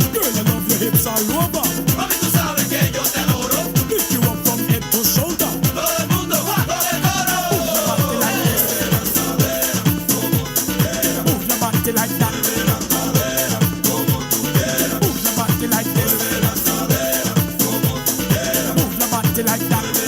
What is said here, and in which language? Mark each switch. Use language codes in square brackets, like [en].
[en] girl, I love your hips all over. [es] Mami, tú sabes que yo te adoro. [en] Lift you up from head to shoulder. [es] Todo el mundo va con el coro. [en] Move your body like that. Move your body like this. Move your body like that.